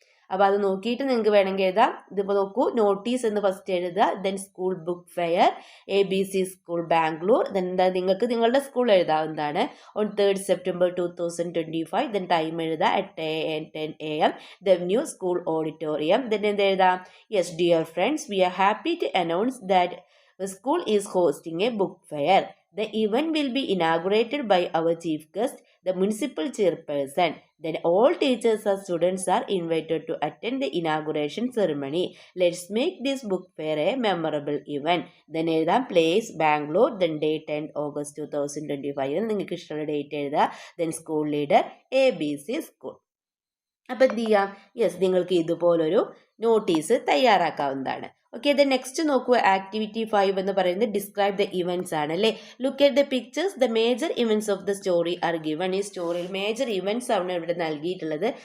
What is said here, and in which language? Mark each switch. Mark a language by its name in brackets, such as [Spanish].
[Malayalam] അപ്പോൾ അത് നോക്കിയിട്ട് നിങ്ങൾക്ക് വേണമെങ്കിൽ എഴുതാം. ഇതിപ്പോൾ നോക്കൂ, നോട്ടീസ് എന്ന് ഫസ്റ്റ് എഴുതുക, then school book fair, ABC school Bangalore, then എന്താ നിങ്ങൾക്ക് നിങ്ങളുടെ സ്കൂൾ എഴുതാവുന്നതാണ്. [English] On 3rd September 2025, then time എഴുതുക at 10 AM, the new school auditorium. Then എന്ത് എഴുതാം, yes dear friends, we are happy to announce that the school is hosting a book fair. The event will be inaugurated by our chief guest, the municipal chairperson. Then all teachers and students are invited to attend the inauguration ceremony. Let's make this book fair a memorable event. Then എഴുതാം place Bangalore, then date 10 August 2025. [Malayalam] നിങ്ങൾക്ക് ഇഷ്ടമുള്ള date എഴുതുക. Then school leader ABC school. അപ്പം എന്ത് ചെയ്യാം, yes നിങ്ങൾക്ക് ഇതുപോലൊരു notice തയ്യാറാക്കാവുന്നതാണ്. Okay, the next നോക്കൂ, ആക്ടിവിറ്റി 5 എന്ന് പറയുന്നത് ഡിസ്ക്രൈബ് ദ ഇവൻറ്റ്സ് ആണ് അല്ലേ. [English] Look at the pictures, the major events of the story are given. ഈ സ്റ്റോറിയിൽ major events ആണ് ഇവിടെ നൽകിയിട്ടുള്ളത്.